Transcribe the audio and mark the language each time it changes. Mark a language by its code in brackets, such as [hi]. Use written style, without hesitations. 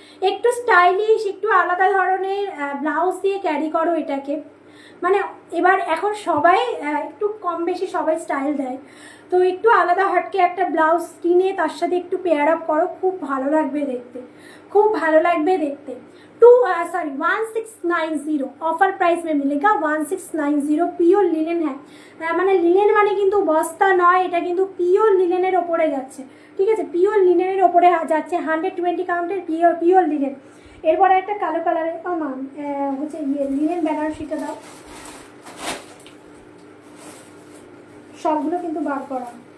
[bn] একটু স্টাইলিশ একটু আলাদা ধরনের ব্লাউজ দিয়ে ক্যারি করো এটাকে, মানে এবার এখন সবাই একটু কম বেশি সবাই স্টাইল দেয়, তো একটু আলাদা হটকে একটা ব্লাউজ কিনে তার সাথে একটু পেয়ার আপ করো, খুব ভালো লাগবে দেখতে, খুব ভালো লাগবে দেখতে। [hi] 1690 ऑफर प्राइस में मिलेगा [bn] 1690 পিওর লিনেন। হ্যাঁ মানে লিনেন মানে কিন্তু বস্তা নয়, এটা কিন্তু পিওর লিনেনের ওপরে যাচ্ছে, ঠিক আছে, পিওর লিনেনের ওপরে যাচ্ছে, 120 কাউন্টের পিওর লিনেন। এরপরে একটা কালো কালারের হচ্ছে লিনেন বেনারসিটা দাও, সবগুলো কিন্তু বার করা।